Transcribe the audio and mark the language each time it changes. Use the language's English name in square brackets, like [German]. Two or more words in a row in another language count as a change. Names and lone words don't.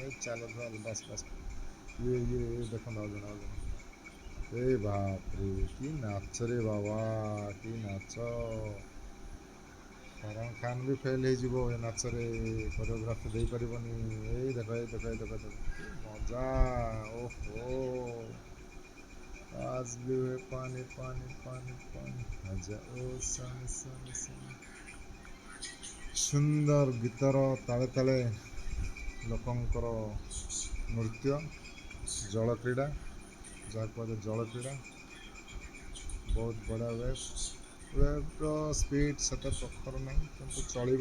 [Odia] ଏଇ ଚାଲ ଚାଲ ବାସ୍ ବାସ୍। ଇଏ ଦେଖନ୍ତୁ ଆଉ ଜଣେ ଆଉ ଜଣେ। ଏଇ ବାପରେ କି ନାଚରେ ବାବା, କି ନାଚ। ଫରହାନ ଖାନ୍ ବି ଫେଲ୍ ହେଇଯିବ ଏ ନାଚରେ, କୋରିଓଗ୍ରାଫି ଦେଇପାରିବନି। ଏଇ ଦେଖ ଏଇ ଦେଖ ଏଇ ଦେଖ ଦେଖ କି ମଜା। [Hindi] ଓହୋ आज भी हुए पानी पानी पानी पानी ओ सन सन सन। [Odia] ସୁନ୍ଦର ଗୀତର ତାଳେ ତାଳେ ଲୋକଙ୍କର ନୃତ୍ୟ, ଜଳ କ୍ରୀଡ଼ା, ଯାହାକୁ କୁହାଯାଏ ଜଳ କ୍ରୀଡ଼ା। ବହୁତ ବଢ଼ିଆ ୱେଭ୍ର ସ୍ପିଡ଼୍ ସେତେ ପ୍ରଖର ନାହିଁ କିନ୍ତୁ ଚଳିବ।